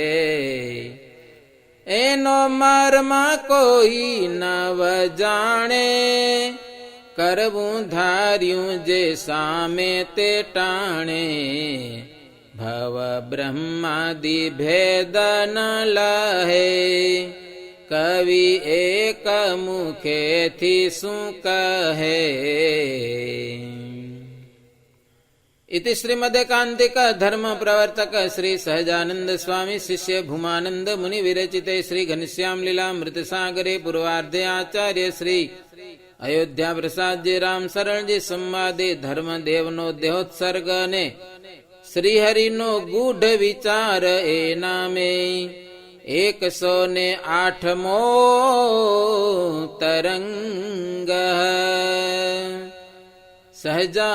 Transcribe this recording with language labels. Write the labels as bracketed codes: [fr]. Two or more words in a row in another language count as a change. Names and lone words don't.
[gu] એનો મર્મ કોઈ નવ જાણે, કરવું ધાર્યું જે સામે તે ટાણે. ભવ બ્રહ્માદિ ભેદ ન લહે, કવિ એક મુખેથી શું કહે. [sa] इति श्रीमदेकान्तिक धर्म प्रवर्तक श्री सहजानंद स्वामी शिष्य भूमानंद मुनि विरचिते श्री घनश्याम लीलामृत सागरे पूर्वार्धे आचार्य श्री अयोध्या प्रसाद जी राम शरण जी संवादे [gu] ધર્મ દેવનો દેહોત્સર્ગ ને શ્રીહરિનો ગૂઢ વિચાર એ નામે 108મો તરંગ. સહજાનંદ સ્વામી મહારાજની જય.